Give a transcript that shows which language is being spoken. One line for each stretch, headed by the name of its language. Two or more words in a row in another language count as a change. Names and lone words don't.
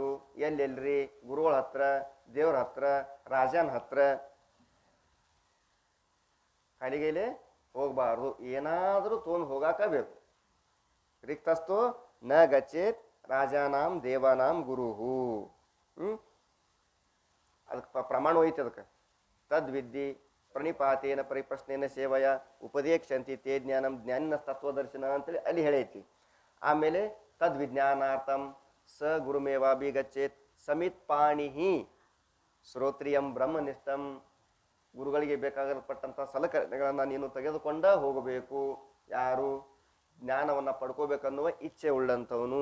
Kannada: ಎಲ್ಲೆಲ್ರಿ ಗುರುಗಳ ಹತ್ರ, ದೇವ್ರ ಹತ್ರ, ರಾಜನ ಹತ್ರ ಖಾಲಿ ಕೈಲೇ ಹೋಗಬಾರ್ದು. ಏನಾದರೂ ತೊಗೊಂಡು ಹೋಗಾಕ ಬೇಕು.
Sanskrit: ರಿಕ್ತಸ್ಥೋ ನ ಗಚ್ಚೇತ್ ರಾಜಾನಾಂ ದೇವಾನಾಂ ಗುರುಹು.
Kannada: ಅದಕ್ಕೆ ಪ್ರಮಾಣ ಹೋಯ್ತು. ಅದಕ್ಕೆ
Sanskrit: ತದ್ವಿದ್ಯೆ ಪ್ರಣಿಪಾತೇನ ಪರಿಪ್ರಶ್ನೇನ ಸೇವಯ ಉಪದೇಕ್ಷಂತಿ ತೇ ಜ್ಞಾನಂ ಜ್ಞಾನಿನ ತತ್ವದರ್ಶನ
Kannada: ಅಂತೇಳಿ ಅಲ್ಲಿ ಹೇಳೈತಿ.
Sanskrit: ಆಮೇಲೆ ತದ್ವಿಜ್ಞಾನಾರ್ಥಂ ಸ ಗುರುಮೇವಾಭಿ ಗಚ್ಚೇತ್ ಸಮಿತ್ ಪಾಣಿಹಿ ಶ್ರೋತ್ರಿಯಂ ಬ್ರಹ್ಮನಿಷ್ಠಂ.
Kannada: ಗುರುಗಳಿಗೆ ಬೇಕಾಗಲ್ಪಟ್ಟಂಥ ಸಲಕರಣೆಗಳನ್ನು ನೀನು ತೆಗೆದುಕೊಂಡ ಹೋಗಬೇಕು. ಯಾರು ಜ್ಞಾನವನ್ನು ಪಡ್ಕೋಬೇಕನ್ನುವ ಇಚ್ಛೆ ಉಳ್ಳಂಥವನು.